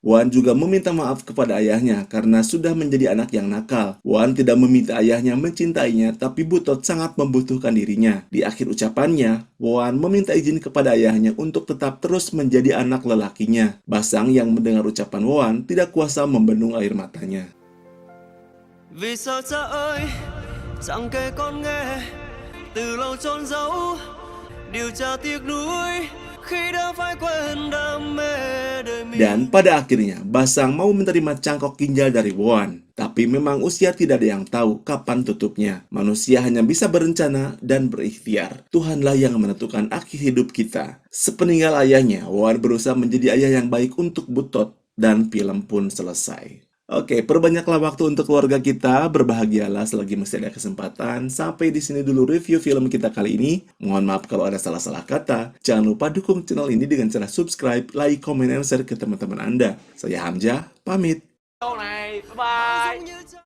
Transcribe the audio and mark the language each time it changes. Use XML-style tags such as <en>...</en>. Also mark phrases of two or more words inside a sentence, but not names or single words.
<id>Wohan juga meminta maaf kepada ayahnya karena sudah menjadi anak yang nakal. Wohan tidak meminta ayahnya mencintainya, tapi Butot sangat membutuhkan dirinya. Di akhir ucapannya, Wohan meminta izin kepada ayahnya untuk tetap terus menjadi anak lelakinya. Basang yang mendengar ucapan Wohan tidak kuasa membendung air matanya.</id> <vi>Vì sao cha ơi, chẳng kể con nghe từ lâu chôn giấu điều tra tiếc nuối khi đã phải quên đam mê đời mình.</vi> <id>Dan pada akhirnya, Basang mau menerima cangkok ginjal dari Wohan. Tapi memang usia tidak ada yang tahu kapan tutupnya. Manusia hanya bisa berencana dan berikhtiar. Tuhanlah yang menentukan akhir hidup kita. Sepeninggal ayahnya, Wohan berusaha menjadi ayah yang baik untuk Butot dan film pun selesai. Oke, perbanyaklah waktu untuk keluarga kita, berbahagialah selagi masih ada kesempatan. Sampai di sini dulu review film kita kali ini. Mohon maaf kalau ada salah-salah kata. Jangan lupa dukung channel ini dengan cara subscribe,</id> <en>like, comment, and share</en> <id>ke teman-teman Anda. Saya Hamzah, pamit. Câu này,</id> <en>bye bye. Như</en>